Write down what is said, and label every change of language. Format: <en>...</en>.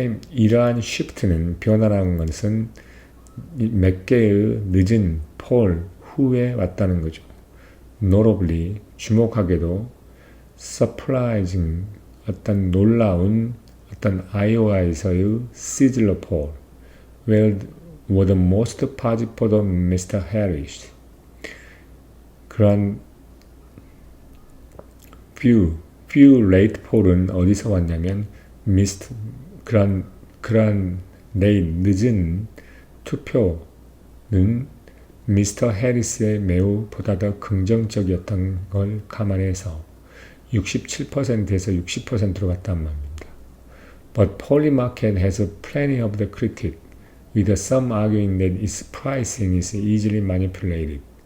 <ko>이러한 shift는 변화라는 것은 몇 개의 늦은 폴 후에 왔다는 거죠.</ko> <en>Notably,</en> <ko>주목하게도</ko> <en>surprising,</en> <ko>어떤 놀라운 아이오와에서의</ko> <en>sizzler poll, were the most positive for the Mr. Harris.</en> <ko>그러한 few late poll은 어디서 왔냐면 그러한 늦은 투표는 미스터 해리스의 매우 보다 더 긍정적이었던 걸 감안해서 67%에서 60%로 갔단 말입니다.</ko> <en>But Polymarket has plenty of the critic, with some arguing that its pricing is easily manipulated.</en>